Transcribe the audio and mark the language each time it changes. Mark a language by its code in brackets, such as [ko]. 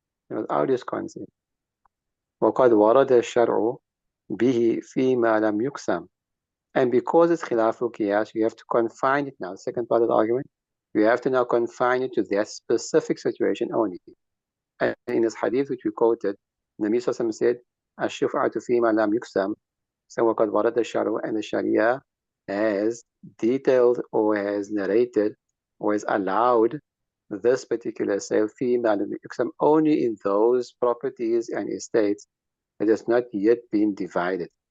[en] Without his consent. [ar] وقد ورد الشرع به فيما لم يقسم. [en] And because it's khilaful qiyas, you have to confine it now. The second part of the argument, you have to now confine it to that specific situation only. And in this hadith which we quoted, Nabi Sallallahu said, "Ash-shuf'atu fima lam yuksam." So [ar] وقد ورد الشرع, [en] and the Sharia has detailed or has narrated or has allowed this particular sale fima lam yuksam only in those properties and estates that has not yet been divided.